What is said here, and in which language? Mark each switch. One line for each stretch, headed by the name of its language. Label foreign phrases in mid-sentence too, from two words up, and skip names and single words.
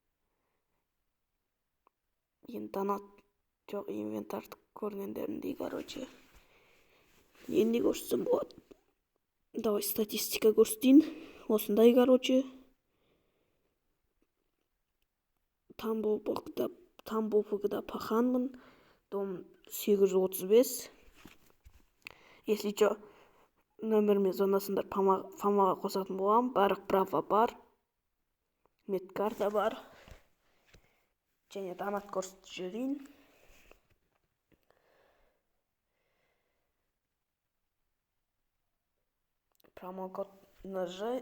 Kazakh: Енді донат жоқ, инвентарды көргендеріндей, короче. Енді көрсетсем болады. Давай статистика көрсетейін. Осындай, короче. Тамбовыгда паханмын.
Russian: Дом 835. Если что,
Kazakh: нөмірмен звондасыңдар, фамаға қосатын болам. Барлық права бар. Медкарта бар. Және донат көрсетіп жүрейін. Промокод НЖ.